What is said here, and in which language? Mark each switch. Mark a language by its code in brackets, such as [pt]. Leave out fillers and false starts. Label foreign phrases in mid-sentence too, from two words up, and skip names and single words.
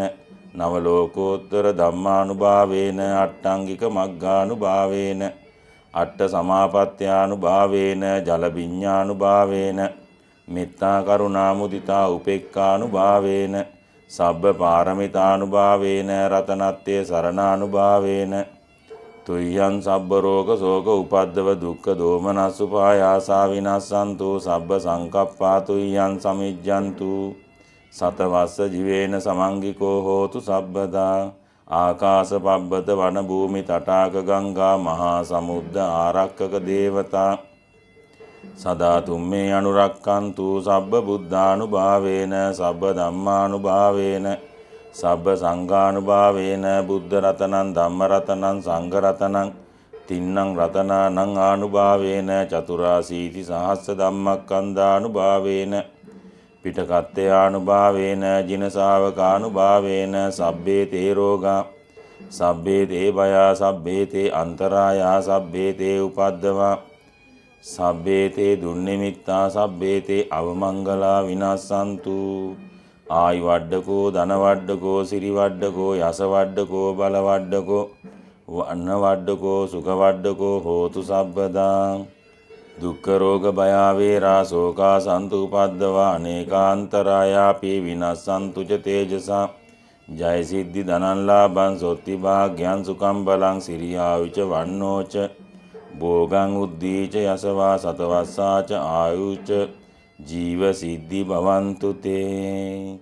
[pi] නව ලෝකෝත්තර ධම්මානුභාවේන අට්ඨංගික මග්ගානුභාවේන අට්ඨ සමාපත්ත්‍යානුභාවේන ජල විඤ්ඤානුභාවේන මෙත්තා කරුණා මුදිතා උපේක්ඛානුභාවේන සබ්බ පාරමිතානුභාවේන රතනත්තේ සරණානුභාවේන තුයං සබ්බ රෝග ශෝක උපද්දව දුක්ඛ දෝමනස් උපායාසා විනස්සන්තු සබ්බ සංකප්පා තුයං සමිජ්ජන්තු සතවස්ස ජීවේන සමංගිකෝ හෝතු සබ්බදා ආකාශ පබ්බත වන භූමි තටාක ගංගා මහා සමුද්ද ආරක්කක දේවතා සදා තුම්මේ අනුරක්칸තු සබ්බ බුද්ධානුභාවේන සබ්බ ධම්මානුභාවේන සබ්බ සංඝානුභාවේන බුද්ධ රතනං ධම්ම රතනං සංඝ රතනං තින්නං රතනානං ආනුභාවේන චතුරාසීති සහස්ස ධම්මක්ඛන්ධානුභාවේන පිටකත්තයානුභාවේන ජින ශාවකානුභාවේන සබ්බේ තේ රෝගා සබ්බේ තේ භයා සබ්බේ තේ අන්තරායා සබ්බේ තේ උපද්දවා සබ්බේ තේ දුන්නිමිත්තා සබ්බේ තේ අවමංගලා විනස්සන්තු ආයි වඩ්ඩකෝ ධන වඩ්ඩකෝ සිරි වඩ්ඩකෝ යස වඩ්ඩකෝ බල වඩ්ඩකෝ වන්න වඩ්ඩකෝ සුඛ වඩ්ඩකෝ හෝතු සබ්බදා දුක්ඛ රෝග භය වේරා ශෝකා සන්තු උපද්දවා අනේකාන්තරායාපි විනස්සන්තු ච තේජසා ජය සිද්ධි ධනං ලාභං සොත්ති භාග්‍යං සුඛං බලං සිරියාවිච වන්නෝච භෝගං උද්දීච යසවා සතවස්සාච ආයුච ජීව සිද්ධි භවන්තු තේ.